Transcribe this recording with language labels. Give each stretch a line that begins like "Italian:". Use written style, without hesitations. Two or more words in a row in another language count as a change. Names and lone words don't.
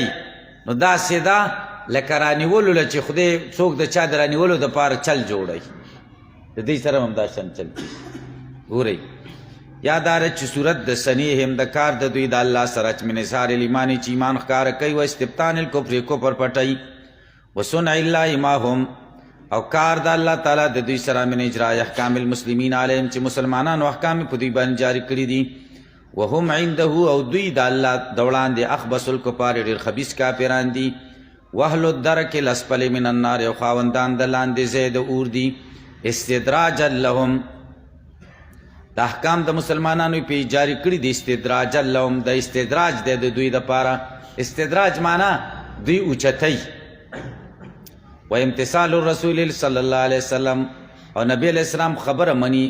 Pashto: نو داسې ده لکه رانیولو له چې خدای څوک د چا د رانیولو دپاره چل جوړوي، د دوی سره هم دا شان چل کېږي. ګورئ، یا دا چې صورت د سنیهم د کار د دوی د الله سره چې
Arabic: من اظهار الایمان
Pashto: چې ایمان ښکاره کوي،
Arabic: و استبطان الکفر
Pashto: کفر پټوي،
Arabic: و صنع الله معهم
Pashto: او کار د الله تعالی د دوی سره
Arabic: من اجرا احکام المسلمین علیهم
Pashto: چې مسلمانانو احکام په دوی باندې جاری کړي دي.
Arabic: وهم عنده
Pashto: او دوی د الله د وړاندې
Arabic: اخبث الکفار
Pashto: ډېر خبیث کافران دي.
Arabic: واهل الدرک الاسفل من النار
Pashto: او خاوندان د لاندې ځای د اور دي.
Arabic: استدراجا لهم،
Pashto: د احکام د مسلمانانو په جاری کړي دي.
Arabic: استدراجا لهم،
Pashto: د استدراج د دوی دپاره. استدراج معنا دوی اوچتوي.
Arabic: و امتثال الرسول صلی الله علیه وسلم،
Pashto: او نبی علیہ السلام خبره منی.